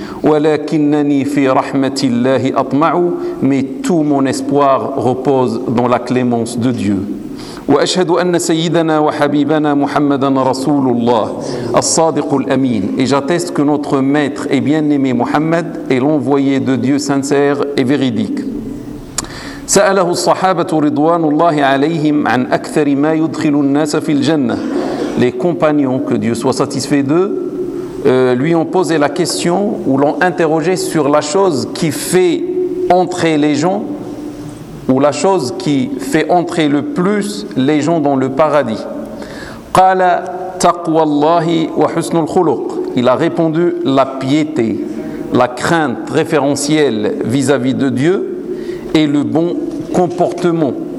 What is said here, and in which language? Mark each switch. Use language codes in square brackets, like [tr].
[ar] وَلَكِنَّنِي فِي رَحْمَةِ اللَّهِ أَطْمَعُ [fr] Mais tout mon espoir repose dans la clémence de Dieu. [ar] وَأَشْهَدُ أَنَّ سَيِّدَنَا وَحَبِيبَنَا مُحَمَّدًا رَسُولُ اللَّهِ الصَّادِقُ الْأَمِينُ [fr] Et j'atteste que notre maître et bien-aimé Mohamed est l'envoyé de Dieu sincère et véridique. [ar] سأله الصحابة رضوان الله عليهم عن أكثر ما يدخل الناس في الجنة. [fr] Les compagnons, que Dieu soit satisfait d'eux, lui ont posé la question ou l'ont interrogé sur la chose qui fait entrer les gens ou la chose qui fait entrer le plus les gens dans le paradis. [ar] قال تقوى الله وحسن الخلق. [fr] Il a répondu la piété, la crainte référentielle vis-à-vis de Dieu. Et le bon comportement.